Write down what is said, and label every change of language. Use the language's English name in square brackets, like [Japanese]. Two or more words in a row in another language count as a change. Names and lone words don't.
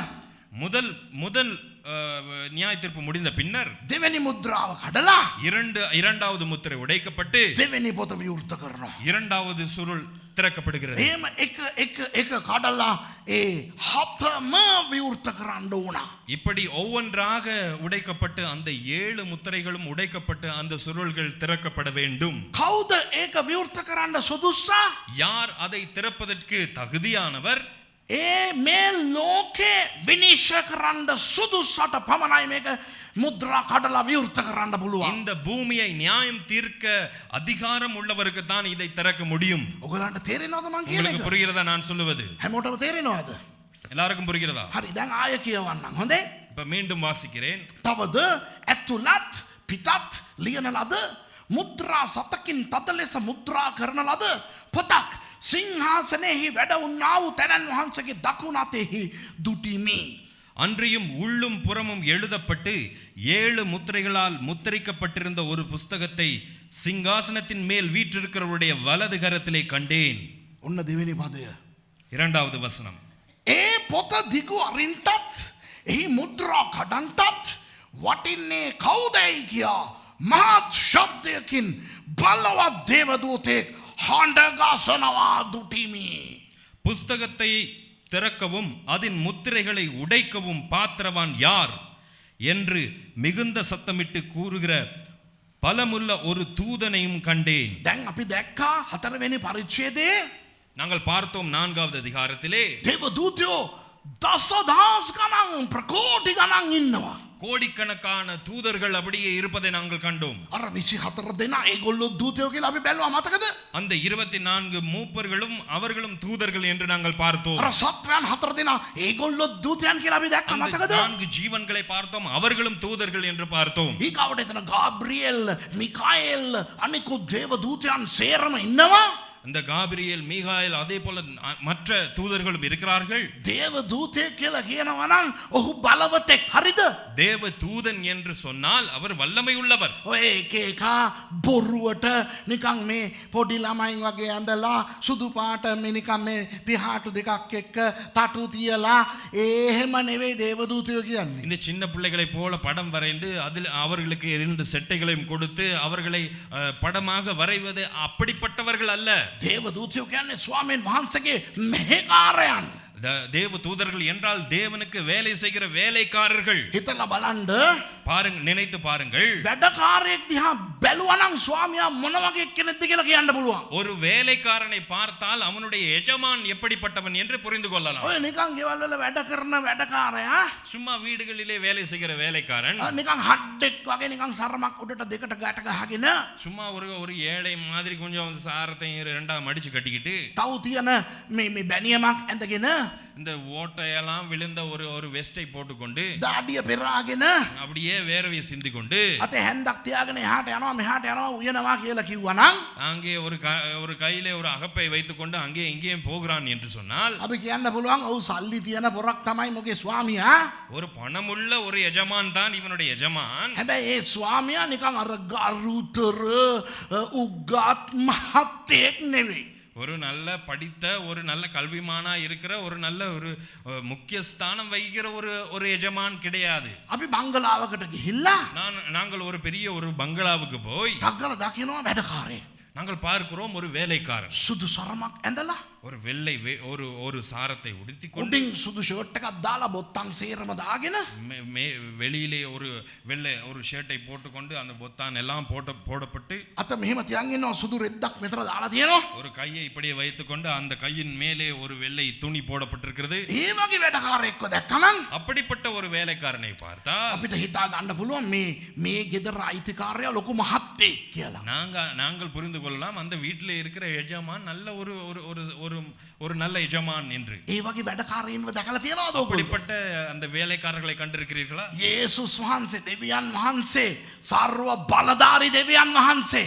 [Tamil] முதல் நியாய தீர்ப்பு முடிந்த பின்னர் [Sinhala] දෙවෙනි මුද්‍රාව කඩලා [Tamil] இரண்டாவது முத்திரை உடைக்கப்பட்டு [Sinhala] දෙවෙනි පොත විවෘත කරනවා. [Tamil] இரண்டாவது சுருள் திறக்கப்படுகிறது. [Sinhala] එහෙම එක කඩලා ඒ හතම විවෘත කරන්න ඕන. [Tamil] இப்படி ஒவ்வொன்றாக உடைக்கப்பட்டு அந்த 7 முத்திரைகளும் உடைக்கப்பட்டு அந்த சுருள்கள் திறக்கப்பட வேண்டும். [Sinhala] කවුද ඒක විවෘත කරන්න සුදුස්සා? [Tamil] யார் அதை திறப்பதற்கு தகுதியானவர்? [Sinhala] ඒ මේ ලෝකේ විනිශ්චය කරන්න සුදුස්සට පමණයි මේක මුද්‍රා කඩලා විවෘත කරන්න පුළුවන්. [Tamil] இந்த பூமியை நியாயம் தீர்க்க அதிகாரம் உள்ளவருக்கு தான் இதை திறக்க முடியும். [Sinhala] ඔයගලන්ට තේරෙනවද මං කියන [Tamil] உங்களுக்கு [Sinhala] එක? [Tamil] புரிகிறதா நான் சொல்லுவது? [Sinhala] හැමෝටම තේරෙනවද? [Tamil] எல்லாருக்கும் புரிகிறதா? [Sinhala] හරි දැන් ආය කියවන්නම්. හොඳේ? [Tamil] இப்ப மீண்டும் வாசிக்கிறேன். [Sinhala] තවද ඇතුළත් පිටත් ලියන ලද මුද්‍රා සතකින් තද ලෙස මුද්‍රා කරන ලද පොතක් සිංහාසනයෙහි වැඩ වුණා වූ තැනන් වහන්සේගේ දකුණු අතෙහි දුටිමි. [Tamil] அன்றியும் உள்ளும் புறமும் எழுதப்பட்டு 7 முத்திரைகளால் முத்திரிக்கப்பட்டிருந்த ஒரு புஸ்தகத்தை சிங்காசனத்தின் மேல் வீற்றிருக்கிறவருடைய வலது கரத்திலே கண்டேன். [Sinhala] ඔන්න දෙවෙනි පදය. [Tamil] இரண்டாவது வசனம். [Sinhala] ඒ පොත දිගු අරින්ටත් එහි මුද්‍රා කඩන්ටත් වටින්නේ කවුදයි කියා මහත් ශබ්දයකින් බලවත් දේවදූතෙක් හඬගසනවා දුටිමි. [Tamil] புஸ்தகத்தை திறக்கவும் அதன் முத்திரைகளை உடைக்கவும் பாத்திரவான் யார் என்று மிகுந்த சத்தமிட்டு கூறுகிற பலமுள்ள ஒரு தூதனையும் கண்டேன். [Sinhala] දැන් අපි දැක්කා 4 වෙනි පරිච්ඡේදයේ [Tamil] நாங்கள் பார்த்தோம் 4வது அதிகாரத்திலே [Sinhala] දේවදූතයෝ දසදහස් ගණන් ප්‍රකෝටි ගණන් ඉන්නවා. [Tamil] கோடிக்கணக்கான தூதர்கள் அப்படியே இருப்பதை நாங்கள் கண்டோம். [Sinhala] අර 24 දෙනා ඒගොල්ලෝ දූතයෝ කියලා අපි බැලුවා මතකද? [Tamil] அந்த 24 மூப்பர்களும் அவர்களும் தூதர்கள் என்று நாங்கள் பார்த்தோம். [Sinhala] අර සත්වයන් 4 දෙනා ඒගොල්ලෝ දූතයන් කියලා අපි දැක්කා [Tamil] அந்த [Sinhala] මතකද? [Tamil] 4 ஜீவன்களை பார்த்தோம், அவர்களும் தூதர்கள் என்று பார்த்தோம். [Sinhala] ඊගවට එතන ගාබ්‍රියෙල් මිකාኤල් අනිකුත් දේව දූතයන් සේරම ඉන්නවා. [Tamil] இந்த காபிரியேல் மீகாயில் அதே போல மற்ற தூதர்களும் இருக்கிறார்கள். [Sinhala] දේව දූතයෙක් කියලා කියනවා නම් ඔහු බලවතෙක් හරිද? [Tamil] தேவ தூதன் என்று சொன்னால் அவர் வல்லமை உள்ளவர். [Sinhala] ඔය එක එක බොරුවට නිකන් මේ පොඩි ළමයින් වගේ ඇඳලා සුදු පාට මේ නිකන් මේ පිහාටු දෙකක් එක්ක තටු තියලා එහෙම නෙවෙයි දේව දූතයෝ කියන්නේ. [Tamil] இந்த சின்ன பிள்ளைகளை போல படம் வரைந்து அதில் அவர்களுக்கு 2 செட்டைகளையும் கொடுத்து அவர்களை படமாக வரைவது அப்படிப்பட்டவர்கள் அல்ல. [Sinhala] දේව දූතයෝ කියන්නේ ස්වාමීන් වහන්සේගේ මෙහෙකාරයන්. [Tamil] தேவ தூதர்கள் என்றால் தேவனுக்கு வேலை செய்கிற வேலைக்காரர்கள். [Sinhala] හිතලා බලන්න [Tamil] பாருங்க, நினைத்து பாருங்கள். [Sinhala] වැඩකාරයෙක් දිහා බැලුවා නම් ස්වාමියා මොන වගේ කෙනෙක්ද කියලා කියන්න පුළුවන්. [Tamil] ஒரு வேலைக்காரனை பார்த்தால் அவனுடைய எஜமான் எப்படிப்பட்டவன் என்று புரிந்து கொள்ளலாம். [Sinhala] ඔය නිකන් ගෙවල් වල වැඩ කරන වැඩකාරයා [Tamil] சும்மா வீடுகளிலே வேலை செய்கிற வேலைக்காரன் [Sinhala] නිකන් හඩ්ඩෙක් වගේ නිකන් සරමක් උඩට දෙකට ගැට ගහගෙන [Tamil] சும்மா ஒரு ஏழை மாதிரி கொஞ்சம் சாரத்தையும் 2ஆ மடிச்சு கட்டிக்கிட்டு [Sinhala] තව තියන මේ බැනියමක් ඇඳගෙන [Tamil] இந்த ஓட்டையெல்லாம் விழுந்த ஒரு ஒரு வெஸ்டை போட்டுக்கொண்டு [Sinhala] දාඩිය පෙරාගෙන [Tamil] அப்படியே வேர்வையை சிந்தி கொண்டு [Sinhala] අතේ හැන්දක් තියාගෙන එහාට යනවා මෙහාට යනවා උයනවා කියලා කිව්වනම් [Tamil] அங்கே ஒரு கையிலே ஒரு அகப்பை வைத்துக்கொண்டு அங்கே இங்கேயும் போகிறான் என்று சொன்னால் [Sinhala] අපි කියන්න පුළුවන් ඔව් සල්ලි තියන පොරක් තමයි මොකේ ස්වාමියා. [Tamil] ஒரு பணமுள்ள ஒரு எஜமான் தான் இவனுடைய எஜமான். [Sinhala] හැබැයි ඒ ස්වාමියා නිකන් අර ගරුතර උගත් මහත්තයෙක් නෙවෙයි. [Tamil] ஒரு நல்ல படித்த ஒரு நல்ல கல்விமானா இருக்கிற ஒரு நல்ல ஒரு முக்கிய ஸ்தானம் வகிக்கிற ஒரு எஜமான் கிடையாது. [Sinhala] අපි බංගලාවකට ගිහිල්ලා [Tamil] நாங்கள் ஒரு பெரிய ஒரு பங்களாவுக்கு போய் [Sinhala] ඩග්ගල දකිනවා වැඩකාරයෙක්. [Tamil] நாங்கள் பார்க்கிறோம் ஒரு வேலைக்காரன் [Sinhala] සුදු සරමක් ඇඳලා [Tamil] ஒரு வெள்ளை ஒரு சாரத்தை உடுத்தி கொண்டு [Sinhala] උඩින් සුදු ෂර්ට් එකක් දාලා බොත්තම් සේරම දාගෙන [Tamil] வெளியிலே ஒரு வெள்ளை ஒரு ஷர்ட்டை போட்டுக்கொண்டு அந்த பொத்தான் எல்லாம் போடப்பட்டு [Sinhala] අත මෙහෙම තියන් ඉන්නවා සුදු රෙද්දක් මෙතන දාලා තියෙනවා. [Tamil] ஒரு கையை இப்படியே வைத்துக்கொண்டு அந்த கையின் மேலே ஒரு வெள்ளை துணி போடப்பட்டிருக்கிறது. [Sinhala] ඒ වගේ වැඩකාරයෙක්ව දැක්කනම් [Tamil] அப்படிப்பட்ட ஒரு வேலைக்காரனை பார்த்தா [Sinhala] අපිට හිතා ගන්න පුළුවන් මේ ගෙදර අයිතිකාරයා ලොකු මහත්තයෙක් කියලා. [Tamil] நாங்கள் புரிந்து கொள்ளலாம் அந்த வீட்டிலே இருக்கிற எஜமான் நல்ல ஒரு நல்ல எஜமான் என்று. [Sinhala] ඒ වගේ වැඩකාරයින්ව දැකලා තියෙනවද? [Tamil] அப்படிப்பட்ட அந்த வேலைக்காரர்களை கண்டிருக்கிறீர்களா? [Sinhala] යේසුස් වහන්සේ දෙවියන් වහන්සේ සර්ව බලධාරී දෙවියන් වහන්සේ